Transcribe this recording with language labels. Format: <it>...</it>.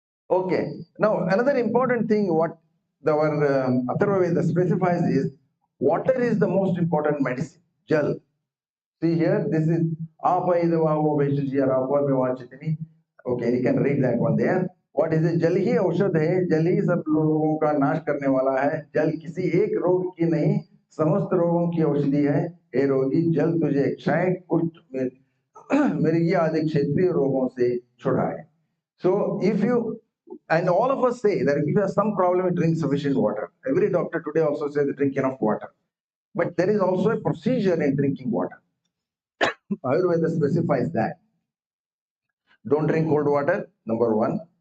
<en>Okay. Now another important thing what our Atharva Veda specifies is water is the most important medicine. Jal. See here, this is Apa Idavavo Vaishajya Apa Vivachitini. Okay, you can read that one there. What is it?</en> <hi>जल ही औषध है, जल ही सब रोगों का नाश करने वाला है. जल किसी एक रोग की नहीं, समस्त रोगों की औषधि है. हे रोगी, जल तुझे क्षय, कुष्ठ, मृगी आदि क्षेत्रीय रोगों से छुड़ाए.</hi> <en>So if you, and all of us say that if you have some problem, you drink sufficient water. Every doctor today also says to drink enough water. But there is also a procedure in drinking water. Ayurveda specifies that. Don't drink cold water, number one.</en>